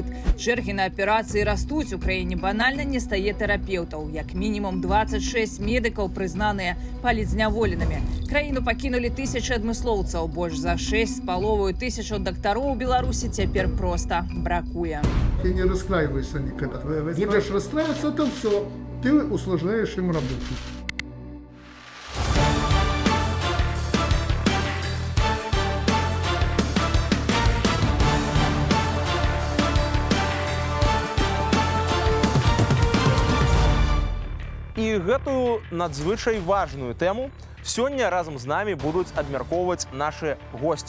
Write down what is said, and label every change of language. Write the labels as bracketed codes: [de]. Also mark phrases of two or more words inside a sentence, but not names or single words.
[be] Чэргі на аперацыі растуць, у краіне банальна не стае тэрапеўтаў. Як мінімум 26 медыкаў прызнаныя палізняволенымі. Краіну пакінулі тысячы адмыслоўцаў, больш за 6,5 тысяч дактароў у Беларусі цяпер проста бракуе. [ru] Ты не расстраивайся никогда. Будешь расстраиваться, то все. Ты усложняешь им работу. [be] І гэтую надзвычай важную тэму сёння разам з намі будуць абмяркоўваць нашы госці.